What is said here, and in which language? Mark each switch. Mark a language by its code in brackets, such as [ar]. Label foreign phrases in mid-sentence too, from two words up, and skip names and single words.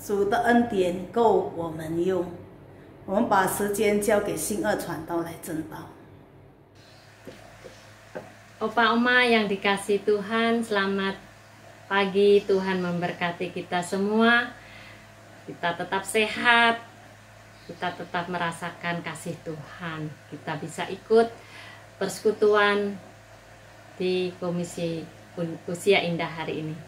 [zh] 的恩典够我们用。我们把时间交给新二传道来证道。 [id] Opa Oma yang dikasih Tuhan, selamat pagi. Tuhan memberkati kita semua. Kita tetap sehat, kita tetap merasakan kasih Tuhan. Kita bisa ikut persekutuan di Komisi Usia Indah hari ini.